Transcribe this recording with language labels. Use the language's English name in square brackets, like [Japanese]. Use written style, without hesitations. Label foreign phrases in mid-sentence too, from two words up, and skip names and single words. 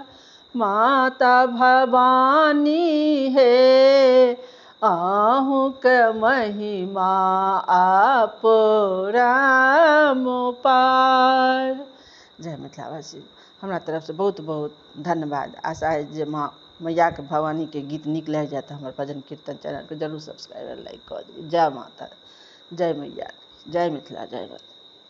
[Maithili] माता भवानी है अहूँके महिमा अपरम पार। जय मिथिलावासी। हमरा तरफ से बहुत बहुत धन्यवाद। आशा है जे माँ मैया के भवानी के गीत नीक लागि जाए तऽ हमर भजन कीर्तन चैनल के जरूर सब्सक्राइब लाइक कऽ देबै। जय माता, जय मैया, जय मिथिला, जय माता।